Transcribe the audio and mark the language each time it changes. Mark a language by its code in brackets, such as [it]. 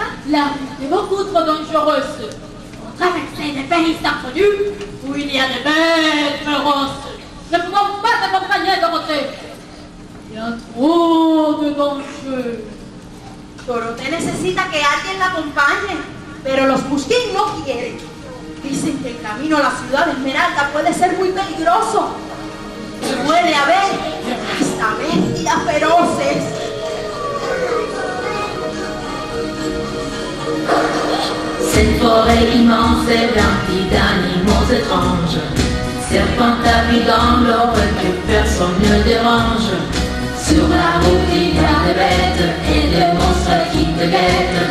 [fr] La route est beaucoup trop dangereuse. On traverser des pays inconnus où il y a des bêtes féroces. Ne pouvons pas t'accompagner, Dorothée. Il y a trop de dangers. [es] Dorothea necesita que alguien la acompañe, pero los Mouchkine no quieren. Dicen que el camino a la ciudad de Esmeralda puede ser muy peligroso. Puede haber hasta bestias feroces. [fr] Cette forêt immense est remplie d'animaux étranges. Serpents tapis dans l'eau que personne ne dérange. Sur la route il y a des bêtes et des monstres qui te guettent.